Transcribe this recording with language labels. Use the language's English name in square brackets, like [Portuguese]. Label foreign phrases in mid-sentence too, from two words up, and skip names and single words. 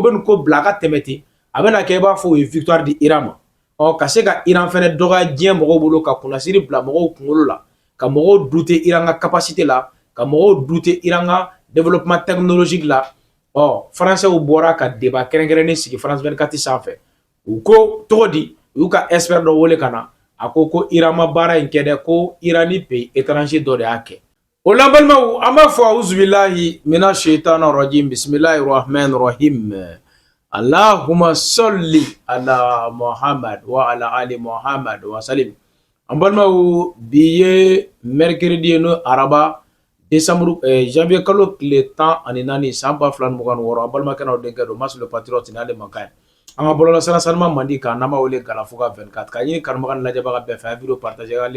[Bambara] u bɛ nin ko bila a ka tɛmɛ ten a bɛna kɛ i b'a fɔ o ye victoire di Iran ma ɔ ka se ka Iran fɛnɛ dɔgɔya diɲɛ mɔgɔw bolo ka kunnasiri bila mɔgɔw kunkolo la ka mɔgɔw douter Iran ka capacité la ka mɔgɔw douter Iran ka [French] développement technologique [Bambara] la ɔ français bɔra ka débat kɛrɛnkɛrɛnnen sigi France 24 sanfɛ u ko cogo di u y'u ka expert dɔ wele ka na a ko Iran ma baara in kɛ dɛ ko Iran ni [French] pays étranger [Bambara] dɔ de y'a kɛ o la balimaw an b'a fɔ [Arabic] أعوذ بالله من الشيطان الرجيم بسم الله الرحمن الرحيم اللهم صل على محمد وعلى آل محمد وسلم [Bambara] an balimaw bi ye mercredi no araba décembre janvier kalo tile 14 san 2026 an balimakɛ n'aw denkɛ don Mas le patriote n'ale mankan an ka bɔlɔlɔ sira salima mandi kan n'an b'a wele Galafuga 24 ka ɲini kanubaga ni lajɛbaga bɛɛ fɛ a video partager ka